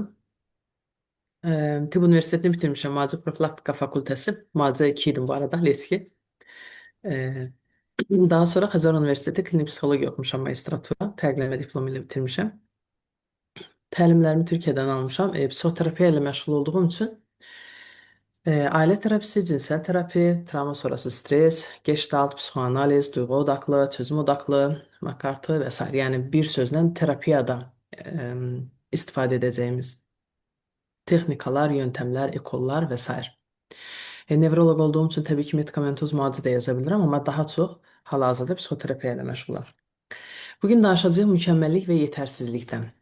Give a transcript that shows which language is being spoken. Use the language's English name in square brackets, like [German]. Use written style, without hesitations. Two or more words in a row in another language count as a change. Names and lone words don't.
[Azerbaijani] Tibb Universitetini bitirmişəm. Müalicə Profilaktika Fakültəsi. Müalicə 2 idim bu arada, Leski. Eee, Daha sonra Xəzər Universiteti Klinik Psixologiya oxumuşam magistratura. Fərqlənmə diplomu ilə bitirmişəm. Təlimlərimi Türkiyədən almışam. Psixoterapiya ilə məşğul olduğum üçün ailə terapisi, [Turkish] cinsel terapi, [Azerbaijani] travma sonrası stres, gestalt, psixoanaliz, duyğu odaqlı, [Turkish] çözüm odaqlı, [Azerbaijani] McCarthy və s. Yəni bir sözlə terapiyada istifadə edəcəyimiz texnikalar, yöntemlər, ekollar və s. Nevroloq olduğum üçün təbii ki, medikamentoz müalicə də yaza bilirəm, amma daha çox hal-hazırda psixoterapiya ilə məşğulam. Bugün danışacağıq mükəmməllik və yetərsizlikdən.